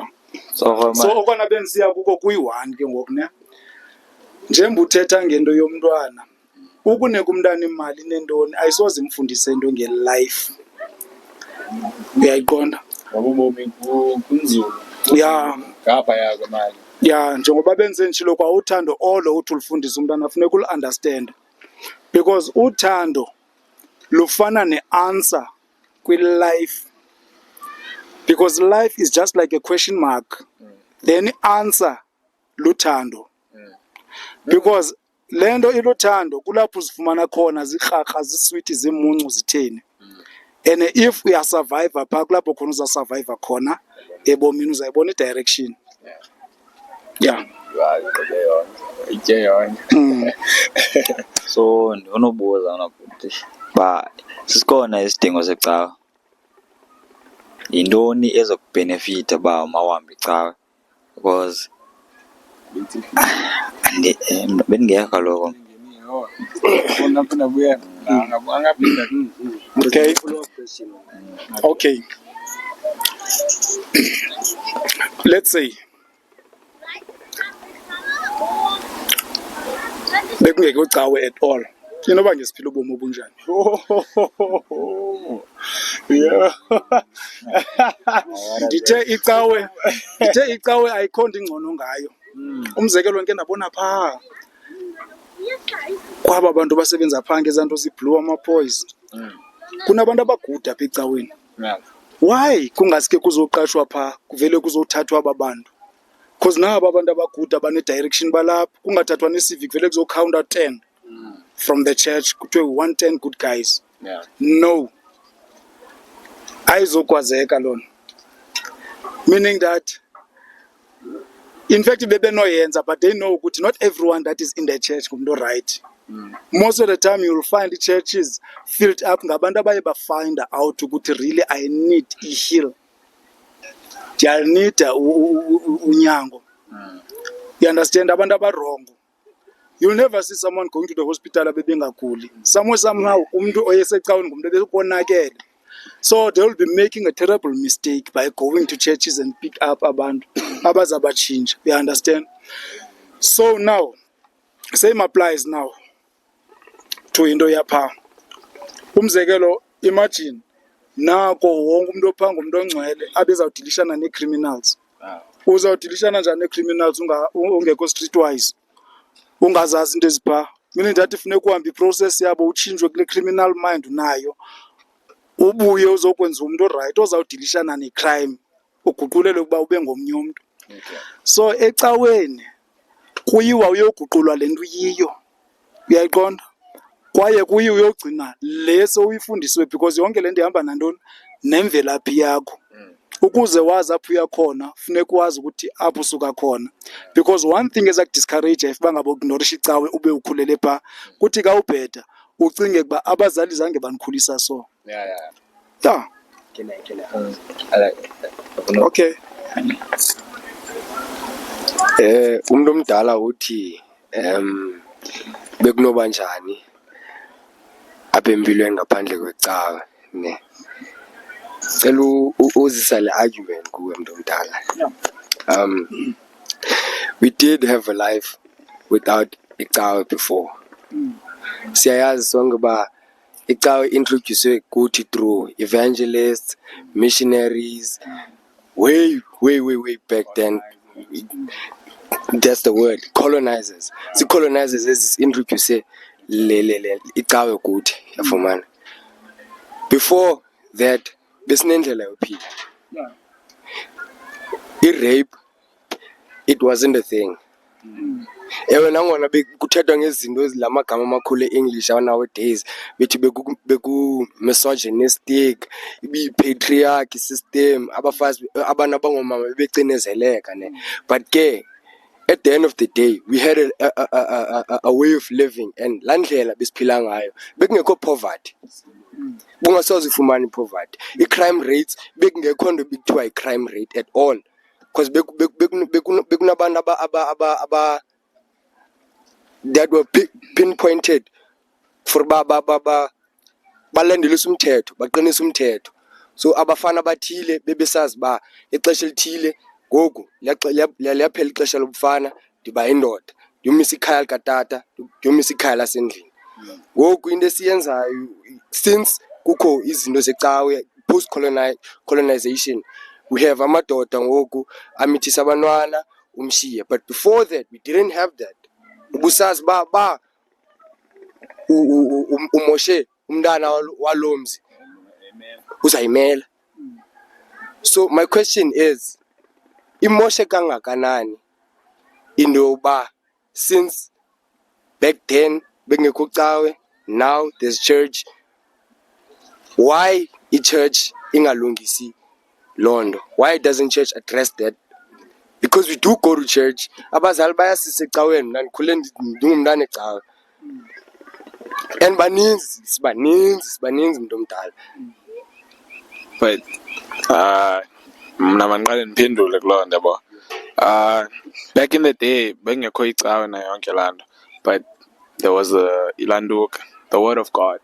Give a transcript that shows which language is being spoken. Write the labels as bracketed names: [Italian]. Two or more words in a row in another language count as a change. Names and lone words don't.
[Xhosa] So okona bendisiya kuko kuyi-1 ke ngoku ne, njengoba uthetha ngento yomntwana, ukunika umntana imali nentoni ayisoze imfundise into nge-life, uyayiqonda. Ngoba ubomi kunzulu. Ya, Ngapha kwemali. Ya njengoba benze njilo kwa uthando olo uthi ulufundisa umntana funeka ulu-understand, because uthando lufana ne-answer kwi-life, [English] because life is just like a question mark, then answer [Xhosa] luthando. Because le nto iluthando kulapho uzifumana khona zirharha ziswiti zimuncu zitheni, and if uyasurviva phaa kulapho khona uzasurviva khona ebomini, uzayibona i-direction. Yeah. Itye yonke. So ndinobuza unakuthi uba sikhona isidingo secawa, yintoni ezokubhenefitha uba mawuhambe icawe? Because bendingekho kaloku. Okay. [English] Okay. Let's say [Xhosa] bekungeke ucawe [English] at all, [Xhosa] inoba ngesiphila ubomi obunjani? Yeah. Ndithe icawe ayikho nto ingcono ngayo. Umzekelo ndike ndabona phaa kwaba bantu basebenza phaa ngezaa nto ziblue ama-poise, kunabantu abaguda apha ecaweni. Yeah. Why kungaske kuzoqashwa phaa kuvele kuzothathwa aba bantu? Because naba abantu abaguda bane-direction balapha, kungathathwa ne-civic vele kuzokhawunta [English] 10 from the church [Xhosa] kuthiwe [English] 110 good guys. [Xhosa] Yeah. [English] No, [Xhosa] ayizokwazeka lona, [English] meaning that in fact bebenoyenza, but they know ukuthi not everyone that is in the church ngumntu right. Most of the time you will find the churches filled up [Xhosa] ngabantu abaye bafind [English] out ukuthi really I need i-heal, [Xhosa] ndiyanida unyango. [English] You understand? [Xhosa] Abantu abarongo, [English] you'll never see someone going to the hospital abebengaguli. [Xhosa] Somehow umntu oyesecaweni ngumntu ebekonakele. [English] So they will be making a terrible mistake by going to churches and pick up [Xhosa] abantu abazabatshintsha. [English] You understand? So now, same applies now to [Xhosa] into yapha. Umzekelo, imagine nako wonke umuntu ophaa ngumntu ongcwele abezawudilishana nee-criminals. Uzawudilishana njani nee-criminals ungekho streetwise, ungazazi into eziphaa? [English] Meaning that [Xhosa] funeka uhambe iprocess yabo utshintshwe kule [English] criminal mind [Xhosa] unayo, ubuye uzokwenza umntu orayithi ozawudilishana ne-crime, uguqulelwe ukuba ube ngomnye umntu. So ecaweni kuyiwa uyoguqulwa le nto uyiyo, uyayiqonda? Kwaye kuyiwa uyogcina le sowuyifundisiwe, because yonke le nto ihamba nantoni? Nemvelaphi yakho. Ukuze wazi apho uya khona funeka wazi ukuthi apho usuka khona, [English] because one thing [Xhosa] ezakudiscourage if bangabe ukunorisha icawe ube ukhulele phaa, kuthi ka ubheda ucinge ukuba abazali zange banikhulisa so. Yeah. Yeah. Okay. Umuntu omdala uthi bekunoba njani apha empilweni ngaphandle kwecawe, ne? Cela uzisa le argument kuwe mntu omdala. [English] We did have a life without icawe before. [Xhosa] Siyayazi sonke uba icawe [English] introduced kuthi through evangelists, missionaries, way back then. That's the word, colonizers. The colonizers is introduce [Xhosa] le icawe kuthi, yafumana. Before that, besinendlela yophila. [English] I-rape, it wasn't a thing. [Xhosa] Ewe nangona bekuthethwa ngezinto ezilamagama amakhulu e-English nowadays, bethi beku misogynistic, ibi-patriarchy system, abafazi abantu abangomama bebecinezeleka, ne? [English] But ke at the end of the day we had a way of living, and [Xhosa] laa ndlela besiphila ngayo bekungekho [English] poverty. [Xhosa] Bungasoze ufumane i-poverty. I-crime rates bekungekho nto bekuthiwa i-crime rate [English] at all, because [Xhosa] bekunabantu [English] that were pinpointed for [Xhosa] balandelisa umthetho, baqinisa umthetho. So abafana bathile bebesazi ba ixesha elithile ngoku liyaphela ixesha lobufana, ndiba indoda, ndiyomisa ikhaya likatata, ndiyomisa ikhaya lasendlini. Ngoku into esiyenzayo since kukho izinto zecawe, [English] post colonization, we have [Xhosa] amadoda ngoku amithisa abantwana, umshiye. [English] But before that, we didn't have that. [Xhosa] Ubusazi ba umoshe umntana walomzi uzayimela. [English] So my question is, [Xhosa] imoshe kangakanani into yoba [English] since back then [Xhosa] bengekho cawe, [English] now there's church, why i-church [Xhosa] ingalungisi londo? [English] Why doesn't church address that? Because we do go to church. [Xhosa] Abazali bayasisa ecaweni, mna ndikhule ndingumntana ecawe, and sibaninzi umuntu omdala. But mna mandiqale ndiphendule kuloo nto yabo. [English] Back in the day [Xhosa] bengekho icawe nayo yonke laa nto, [English] but there was ilantuka, the word of God.